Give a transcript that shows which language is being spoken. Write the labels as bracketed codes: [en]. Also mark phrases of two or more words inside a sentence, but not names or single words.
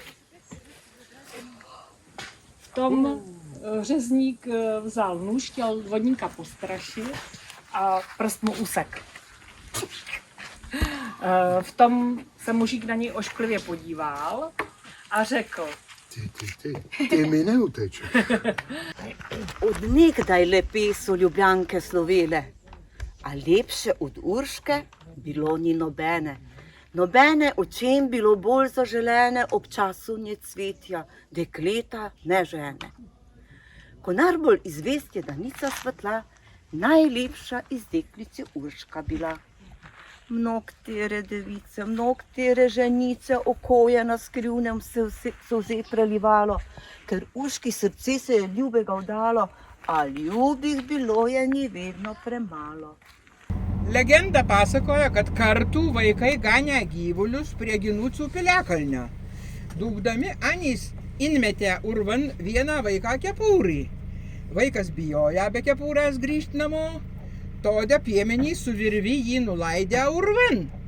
[cs] V tom řezník vzal nůž, chtěl vodníka postrašit a prst mu usek. V tom se mužík na něj ošklivě podíval a řekl: Ty mi neutečeš. [sl] Od nekdaj lepe so Ljubljanke slovele, a lepše od Urške bilo ni nobene. Nobene očem bilo bolj zaželene ob času nje cvetja, dekleta ne žene. Ko najbolj izvest je danica svetla, najlepša iz deklic je Urška bila. Mnogtere device, mnogtere ženice, oko je na skrivnem solze prelivalo, ker Urški srce se je ljubega vdalo, a ljubih bilo je ni vedno premalo. [lt] Legenda pasakoja, kad kartu vaikai ganė gyvulius prie Ginucų piliakalnio. Dūkdami Anys įmetė urvan vieną vaiką kepurį. Vaikas bijojo be kepurės grįžti namo, todė piemenys su virvi jį nulaidė urvan.